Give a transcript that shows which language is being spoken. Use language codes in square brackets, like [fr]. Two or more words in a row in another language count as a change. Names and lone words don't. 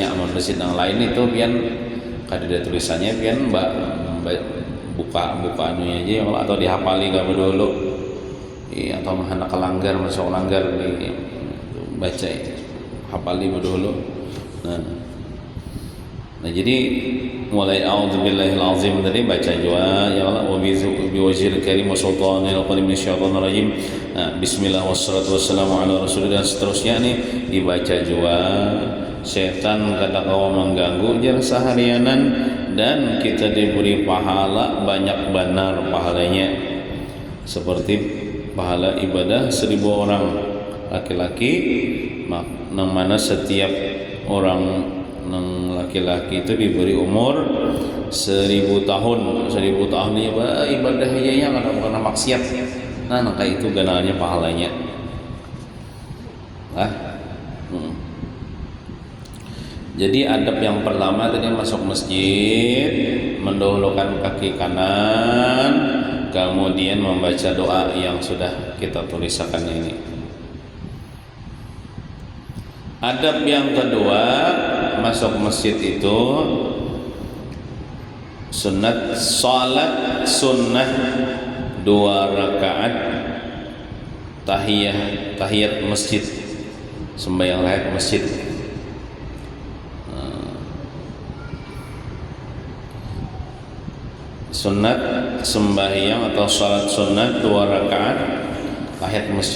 [bjn] Amun masjid yang lain itu pian kada ada tulisannya, pian buka anunya aja atau dihafali gak dulu, atau hendak kelanggar masuk langgar di baca hafali dulu. Nah jadi mulai [ar] أعوذ بالله العظيم [bjn] tadi baca juga ya [ar] الله وبوجهه الكريم وسلطانه القديم من الشيطان الرجيم. Nah, بسم الله والصلاة والسلام على رسول الله, [bjn] seterusnya nih dibaca juga. Setan kada kawa mengganggu jar seharianan dan kita diberi pahala banyak benar pahalanya seperti pahala ibadah 1000 orang laki-laki, yang mana setiap orang laki-laki itu diberi umur 1000 tahun. 1000 tahun ini ibadah hijanya karena maksiat. Nah, maka itu ganalnya pahalanya. Jadi adab yang pertama tadi masuk masjid mendahulukan kaki kanan, kemudian membaca doa yang sudah kita tuliskan ini. Adab yang kedua, masuk masjid itu salat sunnah 2 rakaat tahiyat masjid, sembahyang tahiyat masjid. Sunat sembahyang atau salat sunat 2 rakaat tahiyat masjid.